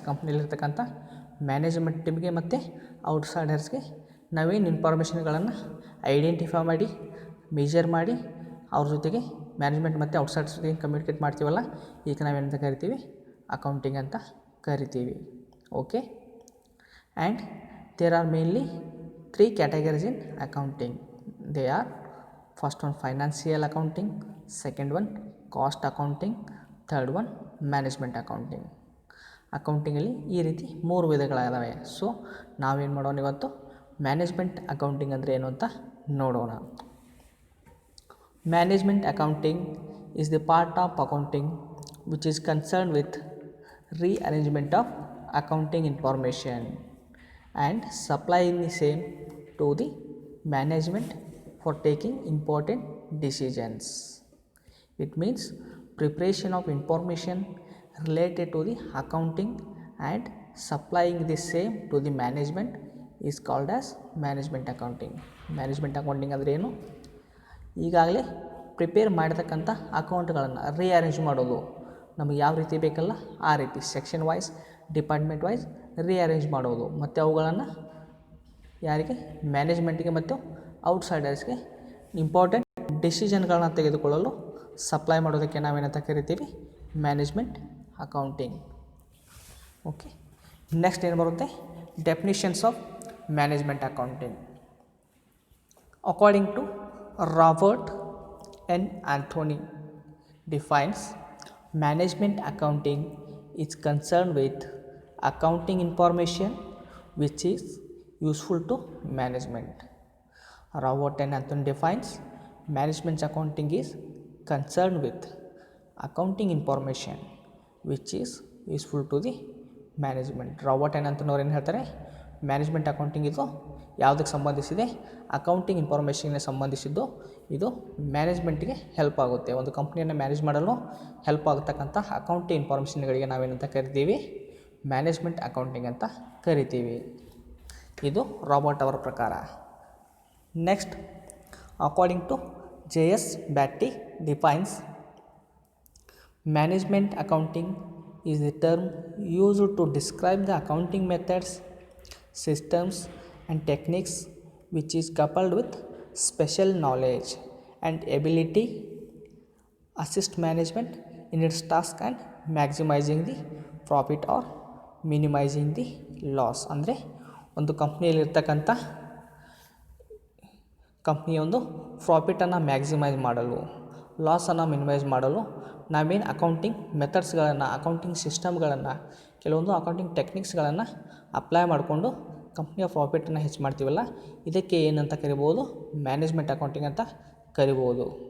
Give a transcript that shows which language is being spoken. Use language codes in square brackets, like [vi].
[kn] ಕಂಪ್ನಿಲಿರ್ತಕ್ಕಂಥ management ಟೀಮ್ಗೆ ಮತ್ತು ಔಟ್ಸೈಡರ್ಸ್ಗೆ ನಾವೇನು ಇನ್ಫಾರ್ಮೇಷನ್ಗಳನ್ನು ಐಡೆಂಟಿಫೈ ಮಾಡಿ, ಮೆಜರ್ ಮಾಡಿ, ಅವ್ರ ಜೊತೆಗೆ ಮ್ಯಾನೇಜ್ಮೆಂಟ್ ಮತ್ತು ಔಟ್ಸೈಡರ್ಸ್ ಜೊತೆಗೆ ಕಮ್ಯುನಿಕೇಟ್ ಮಾಡ್ತೀವಲ್ಲ, ಈಗ ನಾವೇನಂತ ಕರಿತೀವಿ, ಅಕೌಂಟಿಂಗ್ ಅಂತ ಕರಿತೀವಿ. [en] Okay, and there are mainly 3 categories in accounting. They are, first one financial accounting, second one cost accounting, third one management accounting. [kn] ಅಕೌಂಟಿಂಗಲ್ಲಿ ಈ ರೀತಿ 3 ವಿಧಗಳಿದಾವೆ. ಸೊ ನಾವೇನು ಮಾಡೋಣ ಇವತ್ತು ಮ್ಯಾನೇಜ್ಮೆಂಟ್ ಅಕೌಂಟಿಂಗ್ ಅಂದರೆ ಏನು ಅಂತ ನೋಡೋಣ. [en] Management accounting is the part of accounting which is concerned with rearrangement of accounting information and supplying the same to the management for taking important decisions. It means preparation of information related to the accounting and supplying the same to the management is called as management accounting. [kn] Management accounting ಅಂದರೆ ಏನು? ಈಗಾಗಲೇ prepare ಮಾಡಿರ್ತಕ್ಕಂಥ ಅಕೌಂಟ್ಗಳನ್ನು rearrange ಮಾಡೋದು, ನಮಗೆ ಯಾವ ರೀತಿ ಬೇಕಲ್ಲ ಆ ರೀತಿ section wise department wise rearrange ಮಾಡೋದು, ಮತ್ತು ಅವುಗಳನ್ನು ಯಾರಿಗೆ ಮ್ಯಾನೇಜ್ಮೆಂಟಿಗೆ ಮತ್ತು ಔಟ್ಸೈಡರ್ಸ್ಗೆ ಇಂಪಾರ್ಟೆಂಟ್ ಡಿಸಿಷನ್ಗಳನ್ನ ತೆಗೆದುಕೊಳ್ಳಲು ಸಪ್ಲೈ ಮಾಡೋದಕ್ಕೆ ನಾವೇನಂತ ಕರಿತೀವಿ ಮ್ಯಾನೇಜ್ಮೆಂಟ್ ಅಕೌಂಟಿಂಗ್. [en] okay, next [kn] ಏನು ಬರುತ್ತೆ [en] Definitions of management accounting. According to Robert N. Anthony defines management accounting is concerned with accounting information which is useful to management. Robert N. Anthony defines management accounting is concerned with accounting information which is useful to the management. [kn] Robert N ಅಂತನವ್ರು ಏನು ಹೇಳ್ತಾರೆ, management accounting ಇದು ಯಾವುದಕ್ಕೆ ಸಂಬಂಧಿಸಿದೆ, accounting ಇನ್ಫಾರ್ಮೇಷನ್ಗೆ ಸಂಬಂಧಿಸಿದ್ದು. ಇದು ಮ್ಯಾನೇಜ್ಮೆಂಟಿಗೆ help ಆಗುತ್ತೆ, ಒಂದು ಕಂಪ್ನಿಯನ್ನು manage ಮಾಡಲು ಹೆಲ್ಪ್ ಆಗತಕ್ಕಂಥ ಅಕೌಂಟಿಂಗ್ ಇನ್ಫಾರ್ಮೇಷನ್ಗಳಿಗೆ ನಾವೇನಂತ ಕರಿತೀವಿ ಮ್ಯಾನೇಜ್ಮೆಂಟ್ ಅಕೌಂಟಿಂಗ್ ಅಂತ ಕರಿತೀವಿ. ಇದು ರಾಬರ್ಟ್ ಅವರ ಪ್ರಕಾರ. [en] Next, according to JS Batty defines management accounting is the term used to describe the accounting methods, systems and techniques which is coupled with special knowledge and ability assist management in its task and maximizing the profit or minimizing the loss. [kn] ಅಂದರೆ ಒಂದು ಕಂಪ್ನಿಯಲ್ಲಿರ್ತಕ್ಕಂಥ ಕಂಪ್ನಿಯ ಒಂದು ಪ್ರಾಫಿಟನ್ನು maximise ಮಾಡಲು, ಲಾಸನ್ನು minimise ಮಾಡಲು ನಾವೇನು accounting ಮೆಥಡ್ಸ್ಗಳನ್ನು, accounting ಸಿಸ್ಟಮ್ಗಳನ್ನು, ಕೆಲವೊಂದು accounting ಟೆಕ್ನಿಕ್ಸ್ಗಳನ್ನು apply ಮಾಡಿಕೊಂಡು ಕಂಪ್ನಿಯ ಪ್ರಾಫಿಟನ್ನು ಹೆಚ್ಚು ಮಾಡ್ತೀವಲ್ಲ, ಇದಕ್ಕೆ ಏನಂತ ಕರಿಬೋದು ಮ್ಯಾನೇಜ್ಮೆಂಟ್ ಅಕೌಂಟಿಂಗ್ ಅಂತ ಕರಿಬೋದು.